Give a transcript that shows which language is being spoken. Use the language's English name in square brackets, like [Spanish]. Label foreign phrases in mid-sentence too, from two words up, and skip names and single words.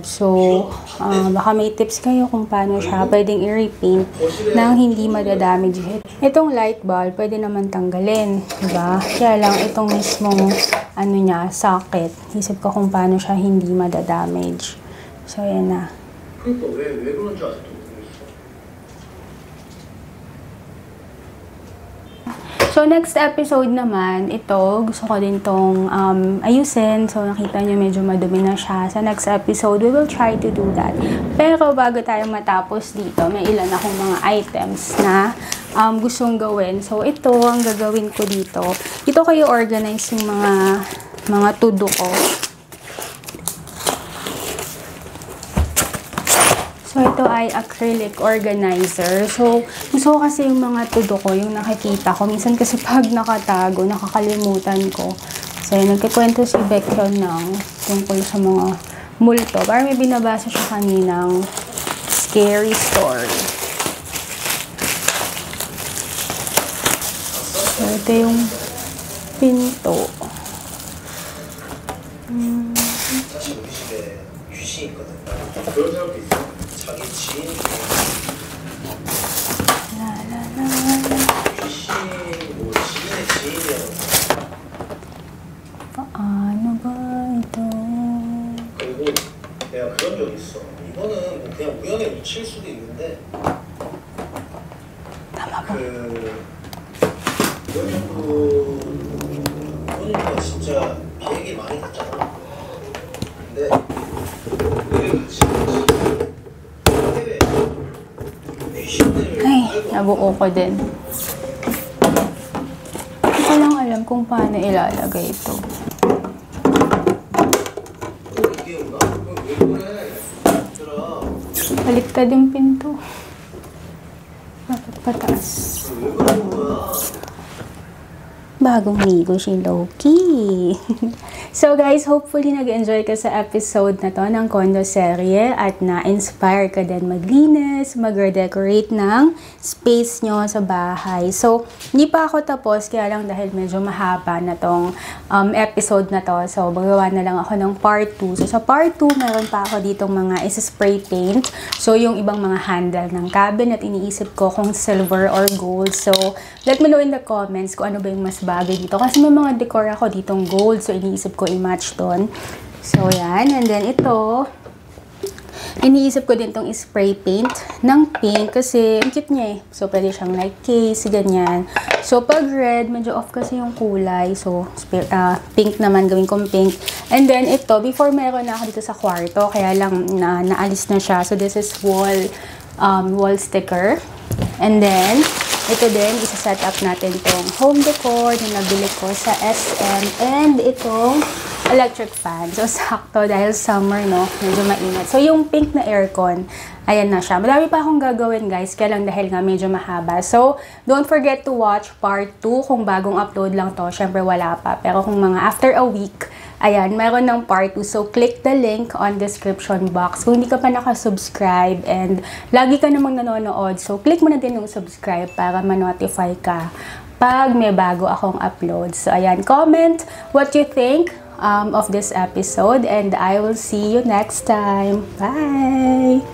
[Filipino] So, baka may tips kayo kung paano siya pwedeng i-repaint nang hindi madadamage. Itong [English] light bulb, [Filipino] pwede naman tanggalin, diba? Kaya lang itong mismong socket. Isip ko kung paano siya hindi madadamage. So, yan na. [Korean] 그러니까 왜 그런지 아직도 모르겠어. [Filipino] So, [English] next episode [Filipino] naman, ito, gusto ko din tong ayusin. So, nakita nyo medyo madumi na siya. Sa [English] next episode, we will try to do that. [Filipino] Pero, bago tayo matapos dito, may ilan akong mga items na gustong gawin. So, ito, ang gagawin ko dito. Ito ko i-organize yung mga to-do ko. So, ito ay [English] acrylic organizer. [Filipino] So, gusto ko kasi yung mga to-do ko, yung nakikita ko. Minsan kasi pag nakatago, nakakalimutan ko. So, nagkikwento si Becton ng tungkol sa mga multo. Parang may binabasa siya kaninang [English] scary story. [Filipino] So, ito yung pinto. [Korean] 사실 우리 집에 귀신이 있거든. 그런 사람도 있어. 자기 지인 귀신 뭐 지인의 지인이라고. [Filipino] Paano ba ito? [Korean] 그리고 내가 그런 적 있어. 이거는 뭐 그냥 우연에 묻힐 수도 있는데. 이번에도 진짜 비행기 많이 탔잖아. 근데 우리 같이 해외 귀신들 [Filipino] Ay, nabuo ko din. Hindi ko lang alam kung paano ilalagay ito. [Korean] 이게 온가? 왜 그래? 얘들아 [Filipino] Baliktad yung pinto. Dapat pataas. [Korean] 왜 그러는 거야? [Filipino] Bagong ligo si Loki. So guys, hopefully nag-enjoy ka sa episode na to ng Kondo serye at na-inspire ka din maglinis, mag-redecorate ng space nyo sa bahay. So, hindi pa ako tapos, kaya lang dahil medyo mahaba na tong episode na to. So, magawa na lang ako ng part 2. So, sa part 2, meron pa ako ditong mga isa- [English] spray paint. [Filipino] So, yung ibang mga handle ng cabinet, iniisip ko kung [English] silver or gold. [Filipino] So, [English] let me know in the comments [Filipino] kung ano ba yung mas bagay dito. Kasi may mga decor ako ditong gold. So, iniisip ko i-match doon. So, yan. [English] And then, [Filipino] ito, iniisip ko din tong [English] spray paint [Filipino] ng pink kasi ang cute niya eh. So, pwede siyang like case, ganyan. So, pag red, medyo off kasi yung kulay. So, pink naman, gawin kong pink. [English] And then, [Filipino] ito, before meron na ako dito sa kwarto, kaya lang naalis na siya. [English] So, this is wall sticker. And then, [Filipino] ito din, isa-set up natin tong [English] home decor [Filipino] na nabili ko sa SM. And itong [English] electric fan. [Filipino] So, sakto dahil summer, no? Medyo mainit. So, yung pink na aircon, ayan na siya. Madami pa akong gagawin, guys. Kaya lang dahil nga medyo mahaba. [English] So, don't forget to watch part 2. [Filipino] Kung bagong upload lang to, syempre wala pa. Pero kung mga [English] after a week, [Filipino] ayan, meron ng part 2. [English] So, click the link on description box. [Filipino] Kung hindi ka pa nakasubscribe and lagi ka namang nanonood, so click mo na din yung subscribe para ma-notify ka pag may bago akong upload. [English] So, ayan, comment what you think of this episode and I will see you next time. Bye!